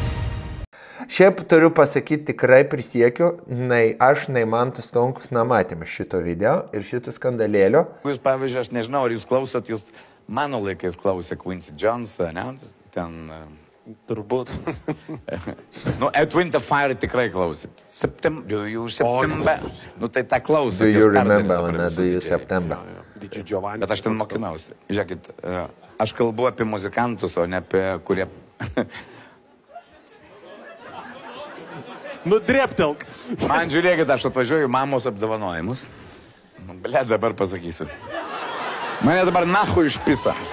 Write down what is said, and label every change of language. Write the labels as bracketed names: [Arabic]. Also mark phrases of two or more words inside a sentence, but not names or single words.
[Lithuanian] Šiaip turiu pasakyti, tikrai prisiekiu, nei aš, nei Mantas Stonkus nematėme šito video ir šito skandalėlio. Jūs, pavyzdžiui, aš nežinau, ar jūs klausot, jūs mano laikais klausė Quincy Jones, ne? Ten... Turbūt. Nu, Earth, Wind & Fire tikrai klausė. September. Nu, tai tą klausė. [English] Do you remember, do you September? [Lithuanian] Bet aš ten mokinausi. Žiūrėkit, aš kalbu apie muzikantus, o ne apie kurie... Nu, drėptelk. Man žiūrėkit, aš atvažiuoju mamos apdovanojimus. Nu, ble, dabar pasakysiu. Mane dabar nahu išpisa.